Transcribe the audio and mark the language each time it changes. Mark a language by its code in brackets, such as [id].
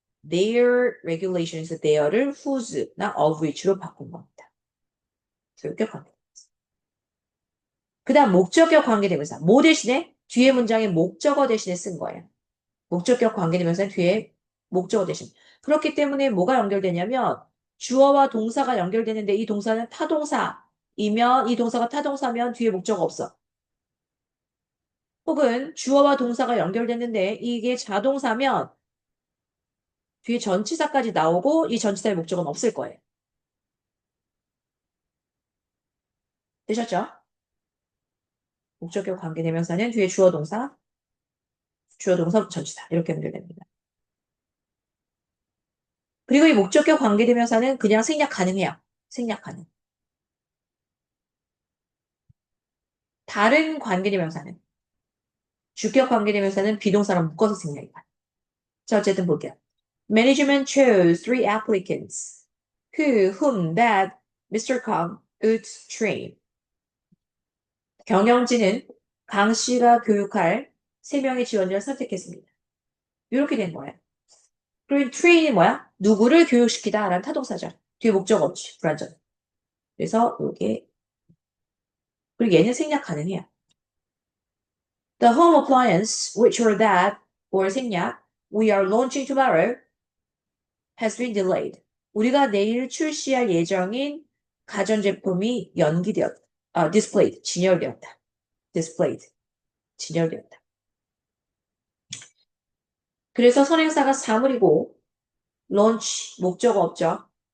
[ko] their regulations, their를 whose나 of which로 바꾼 겁니다. 소유격 관계. 그 다음 목적격 관계대명사. 뭐 대신에? 뒤에 문장에 목적어 대신에 쓴 거예요. 목적격 관계대명사는 뒤에 목적어 대신. 그렇기 때문에 뭐가 연결되냐면 주어와 동사가 연결되는데 이 동사는 타동사이면 이 동사가 타동사면 뒤에 목적어 없어. 혹은 주어와 동사가 연결됐는데 이게 자동사면 뒤에 전치사까지 나오고 이 전치사의 목적은 없을 거예요. 되셨죠? 목적격 관계대명사는 뒤에 주어 동사, 전치사 이렇게 연결됩니다. 그리고 이 목적격 관계대명사는 그냥 생략 가능해요. 생략 가능. 다른 관계대명사는 주격 관계대명사는 비동사랑 묶어서 생략이 가능. 자, 어쨌든 볼게요. [en] Management chose 3 applicants whom that Mr. Kong would train. [ko] 경영진은 강 씨가 교육할 3명의 지원자를 선택했습니다. 이렇게 된 거예요. 그리고 train이 뭐야? 누구를 교육시키다 라는 타동사죠. 뒤에 목적 없이 불완전. 그래서 이게 그리고 얘는 생략 가능해요. [en] The home appliance, which or that, or 생략, we are launching tomorrow, has been delayed. [ko] 우리가 내일 출시할 예정인 가전제품이 displayed, 진열되었다. displayed, 진열되었다. 그래서 선행사가 사물이고, launch, 목적어 없죠.